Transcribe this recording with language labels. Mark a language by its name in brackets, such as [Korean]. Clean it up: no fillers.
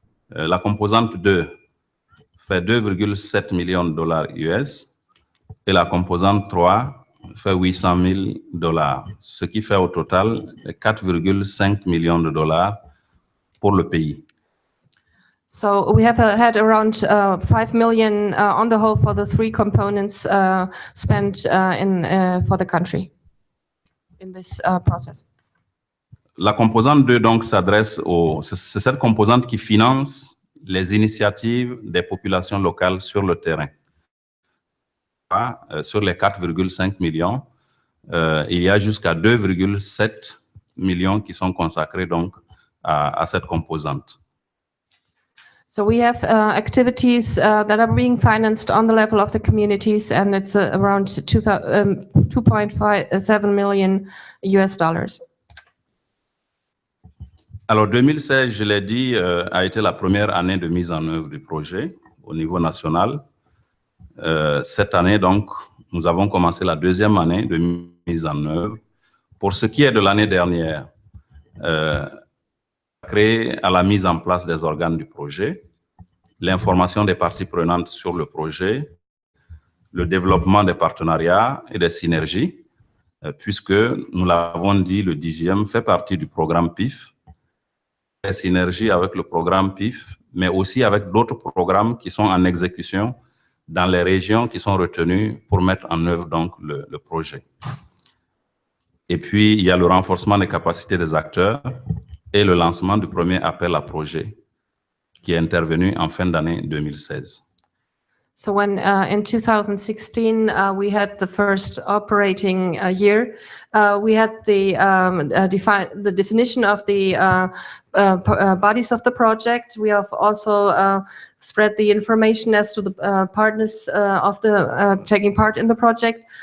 [French] La composante 2 fait $2,7 millions US et la composante 3 fait $800 000, ce qui fait au total $4,5 millions pour le pays. [English] So we have had around 5 million on the whole for the 3 components spent for the country in this process. [French] La composante 2 donc s'adresse c'est cette composante qui finance les initiatives des populations locales sur le terrain. Sur les 4,5 millions, il y a jusqu'à 2,7 millions qui sont consacrés donc à cette composante. [English] So we have activities that are being financed on the level of the communities, and it's around 2.7 million US dollars. [French] Alors 2016, je l'ai dit, a été la première année de mise en œuvre du projet. au niveau national. Cette année, donc, nous avons commencé la deuxième année de mise en œuvre. Pour ce qui est de l'année dernière, créé à la mise en place des organes du projet, l'information des parties prenantes sur le projet, le développement des partenariats et des synergies, puisque, nous l'avons dit, le DGM fait partie du programme PIF, des synergies avec le programme PIF, mais aussi avec d'autres programmes qui sont en exécution dans les régions qui sont retenues pour mettre en œuvre donc le projet. Et puis, il y a le renforcement des capacités des acteurs et le lancement du premier appel à projet qui est intervenu en fin d'année 2016. [English] So when in 2016 we had the first operating year, we had the definition of the bodies of the project. We have also spread the information as to the partners of the taking part in the project.